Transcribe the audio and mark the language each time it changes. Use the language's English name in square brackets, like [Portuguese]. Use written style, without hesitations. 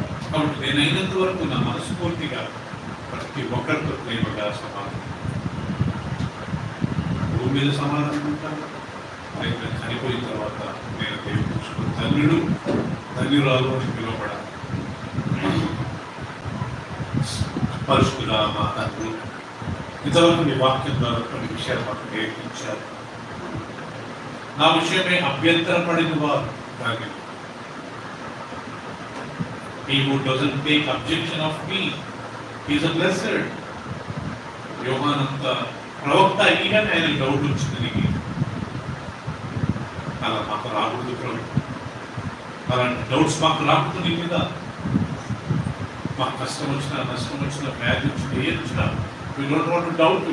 [Telugu] కాబట్టి నేనైనంత వరకు నా మనస్ఫూర్తిగా ప్రతి ఒక్కరితో ప్రేమగా సమాధానం, భూమి మీద సమాధానం ఉంటాను. నేను చనిపోయిన తర్వాత నేను దేవుడు చూసుకున్న ధన్యుడు, ధన్యురాలు అని పిలువబడాలి. పరిశుద్ధుడా మా తండ్రి, ఇంతవరకు మీ వాక్యం ద్వారా కొన్ని విషయాలు మాకు నేర్పించారు. నా విషయమే అభ్యంతరం పడిన వారు దాన్ని [English] He who doesn't take objection of me is a blessed. [Telugu] యోహానంత ప్రవక్త అయ్యానే ఆయన డౌట్ వచ్చింది. నీకు అలా మాకు రాకూడదు ప్రభు, అలాంటి డౌట్స్ మాకు రాకూడదు. నీ మీద మాకు కష్టం వచ్చినా, నష్టం వచ్చినా, వ్యాధి వచ్చినా, ఏది వచ్చినా [English] we don't want to doubt.